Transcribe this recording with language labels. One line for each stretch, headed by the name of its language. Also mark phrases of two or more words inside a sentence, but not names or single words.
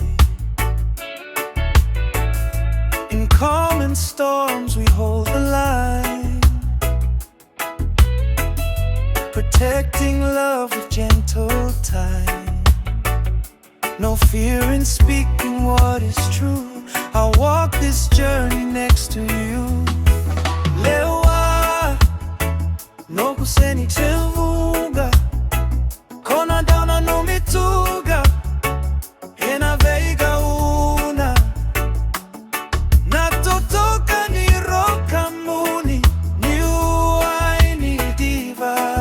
English: In calm and storms we hold the line, protecting love with gentle time. No fear in speaking what is true. I'll walk this journey next to you.
Fijian: Lewa, NOQUU SENI CEVUGA, nanumi ena veigauna. Natotoka ni roka muni, ni wai ni diva.